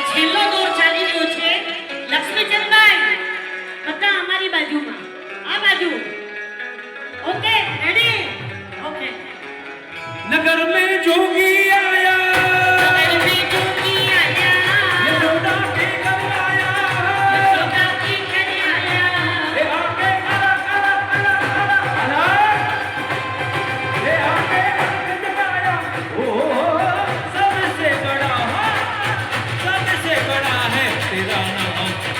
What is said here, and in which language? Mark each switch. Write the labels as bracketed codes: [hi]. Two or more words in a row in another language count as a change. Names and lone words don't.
[gu] છેલ્લો દોર ચાલી રહ્યો છે લક્ષ્મીચંદભાઈ કન્યા અમારી બાજુમાં આ બાજુ [en] okay ready okay [hi] नगर में जोगी आया नगर में जोगी आया यशोदा के घर आया यशोदा के घर आया ये आके अला ये आके जगाया ओ सबसे बड़ा है तेरा नाम